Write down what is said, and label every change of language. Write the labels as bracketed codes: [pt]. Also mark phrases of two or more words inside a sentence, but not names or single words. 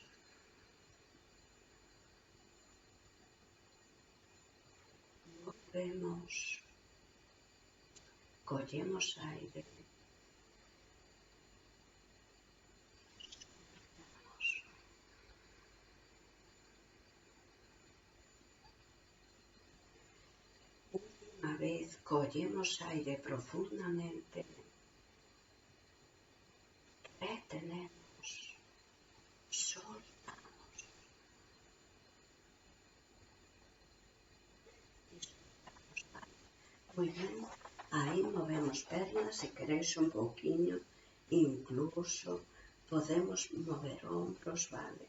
[es] Volvemos, collemos aire, soltamos. Última vez, collemos aire profundamente, retenemos, soltamos. Y soltamos. Muy bien, ahí movemos pernas, si queréis un poquillo, incluso podemos mover hombros, ¿vale?